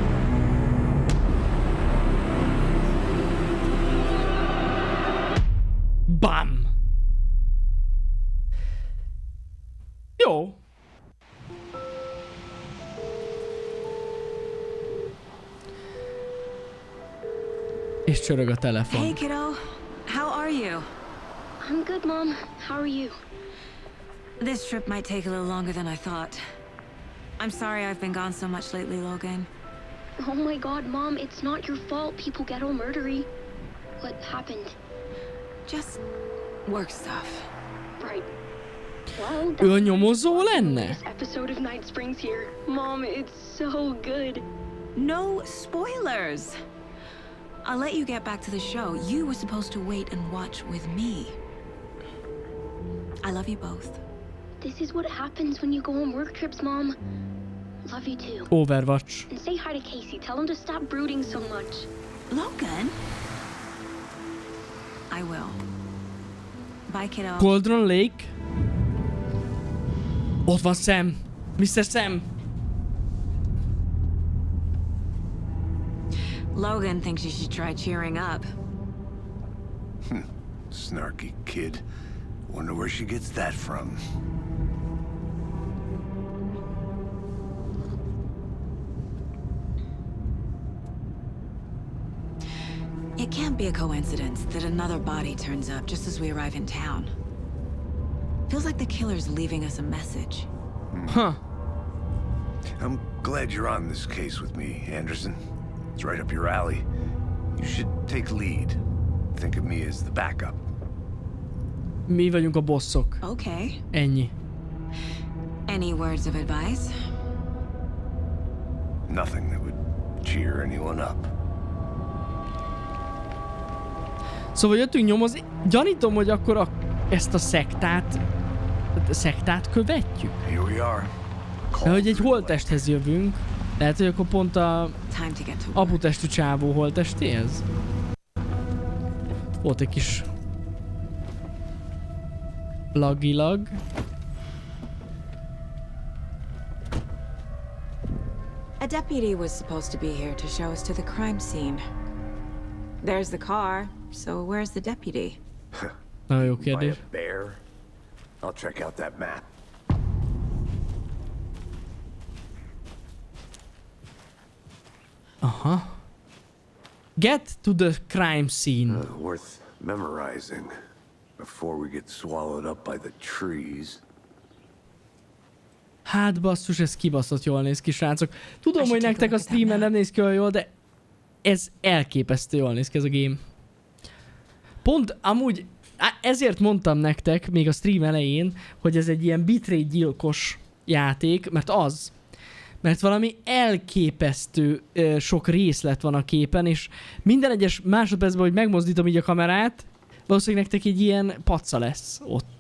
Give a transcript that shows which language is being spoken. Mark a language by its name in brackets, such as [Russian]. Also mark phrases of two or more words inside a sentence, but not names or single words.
[Hungarian] Bam! Jó. És csörög a telefon. [English] Hey kiddo, how are you? I'm good, Mom. How are you? This trip might take a little longer than I thought. I'm sorry I've been gone so much lately, Logan. Oh my god, Mom, it's not your fault people get all murdery. What happened? Just work stuff. Right. Well, [Hungarian] Ő a nyomozó lenne? [English] this episode of Night Springs here. Mom, it's so good. No spoilers. I'll let you get back to the show. You were supposed to wait and watch with me. I love you both. This is what happens when you go on work trips, Mom. Love you too. Overwatch. And say hi to Casey. Tell him to stop brooding so much. Logan? I will. Bye, kiddo. Cauldron Lake. [Hungarian] Ott van Sam. Mr. Sam. [English] Logan thinks you should try cheering up. Snarky kid. Wonder where she gets that from. It can't be a coincidence that another body turns up just as we arrive in town. Feels like the killer's leaving us a message. Huh. I'm glad you're on this case with me, Anderson. It's right up your alley. You should take lead. Think of me as the backup. [Hungarian] Mi vagyunk a bosszok. [English] Okay. [Hungarian] Ennyi. [English] Any words of advice? Nothing that would cheer anyone up. [Hungarian] Szóval jöttünk nyomozni. Gyanítom, hogy akkor ezt a szektát követjük. [English] Here we are. [Hungarian] De hogy egy holttesthez jövünk. Lehet, hogy akkor pont a [English] Time to get to work. [Hungarian] aputestű csávó holttestéhez. Volt egy kis lagilag. [English] A deputy was supposed to be here to show us to the crime scene. There's the car, so where's the deputy? [Hungarian] Nagyon jó [English] By [Hungarian] kérdés. [English] a bear? I'll check out that map. Aha. Get to the crime scene. Worth memorizing before we get swallowed up by the trees. [Hungarian] Hát basszus, ez kibaszott jól néz ki, srácok. Tudom, hogy nektek a streamen nem néz ki olyan jól, de ez elképesztő jól néz ki ez a game. Pont amúgy ezért mondtam nektek még a stream elején, hogy ez egy ilyen bitrate gyilkos játék, mert valami elképesztő sok részlet van a képen, és minden egyes másodpercben, hogy megmozdítom így a kamerát, valószínűleg nektek egy ilyen paca lesz ott.